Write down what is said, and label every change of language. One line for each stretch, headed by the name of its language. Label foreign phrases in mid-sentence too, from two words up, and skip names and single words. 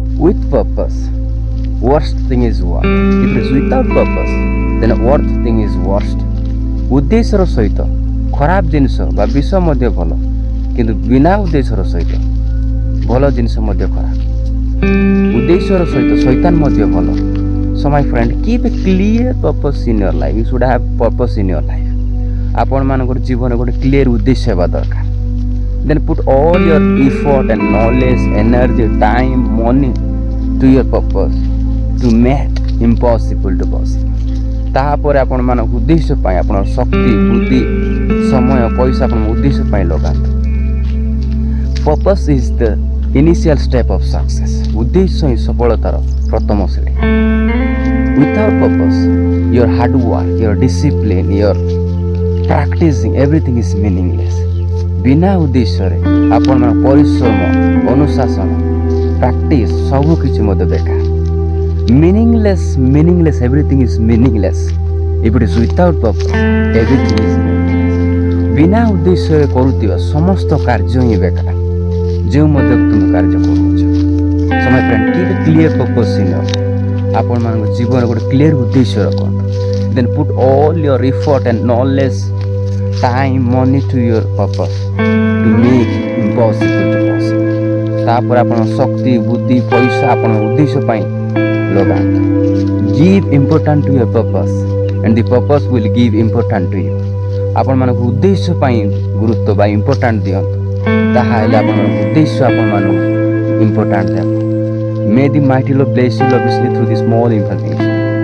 English: with purpose, worst thing is what? If it is without purpose, then worst thing is worst.
Odia: ଉଦ୍ଦେଶ୍ୟର ସହିତ ଖରାପ ଜିନିଷ ବା ବିଷ ମଧ୍ୟ ଭଲ, କିନ୍ତୁ ବିନା ଉଦ୍ଦେଶ୍ୟର ସହିତ ଭଲ ଜିନିଷ ମଧ୍ୟ ଖରାପ। ଉଦ୍ଦେଶ୍ୟର ସହିତ ଶୈତାନ ମଧ୍ୟ ଭଲ।
English: So my friend, keep a clear purpose in your life. You should have purpose in your life.
Odia: ଆପଣମାନଙ୍କର ଜୀବନରେ ଗୋଟେ କ୍ଲିୟର ଉଦ୍ଦେଶ୍ୟ ହେବା ଦରକାର।
English: Then put all your effort and knowledge, energy, time, money to your purpose to make impossible to possible.
Odia: ତାପରେ ଆପଣମାନଙ୍କ ଉଦ୍ଦେଶ୍ୟ ପାଇଁ ଆପଣଙ୍କ ଶକ୍ତି, ବୁଦ୍ଧି, ସମୟ, ପଇସା ଆପଣଙ୍କ ଉଦ୍ଦେଶ୍ୟ ପାଇଁ ଲଗାନ୍ତୁ।
English: Purpose is the initial step of success.
Odia: ଉଦ୍ଦେଶ୍ୟ ହିଁ ସଫଳତାର ପ୍ରଥମ ସିଡ଼ି।
English: Without purpose, your hard work, your discipline, your practicing, everything is meaningless.
Odia: ବିନା ଉଦ୍ଦେଶ୍ୟରେ ଆପଣମାନଙ୍କ ପରିଶ୍ରମ, ଅନୁଶାସନ, ପ୍ରାକ୍ଟିସ୍ ସବୁ କିଛି ମଧ୍ୟ ବେକାର।
English: meaningless, everything is meaningless. If it is without purpose, everything is meaningless.
Odia: ବିନା ଉଦ୍ଦେଶ୍ୟରେ କରୁଥିବା ସମସ୍ତ କାର୍ଯ୍ୟ ହିଁ ବେକାର, ଯେଉଁ ମଧ୍ୟ ତୁମେ କାର୍ଯ୍ୟ କରୁଛ।
English: So my friend, keep a clear purpose in your life.
Odia: ଆପଣମାନଙ୍କ ଜୀବନରେ ଗୋଟେ କ୍ଲିୟର ଉଦ୍ଦେଶ୍ୟ ରଖନ୍ତୁ।
English: Then put all your effort and knowledge, time, money to your purpose to make impossible to possible.
Odia: ତାପରେ ଆପଣଙ୍କ ଶକ୍ତି, ବୁଦ୍ଧି, ପଇସା ଆପଣଙ୍କ ଉଦ୍ଦେଶ୍ୟ ପାଇଁ ଲଗାନ୍ତୁ।
English: Give importance to your purpose and the purpose will give importance to you.
Odia: ଆପଣମାନଙ୍କ ଉଦ୍ଦେଶ୍ୟ ପାଇଁ ଗୁରୁତ୍ୱ ବା ଇମ୍ପୋର୍ଟାଣ୍ଟ ଦିଅନ୍ତୁ, ତାହା ହେଲେ ଆପଣଙ୍କ ଉଦ୍ଦେଶ୍ୟ ଆପଣମାନଙ୍କୁ ଇମ୍ପୋର୍ଟାଣ୍ଟ ଦେବ।
English: May the mighty Lord bless you lavishly through this small information.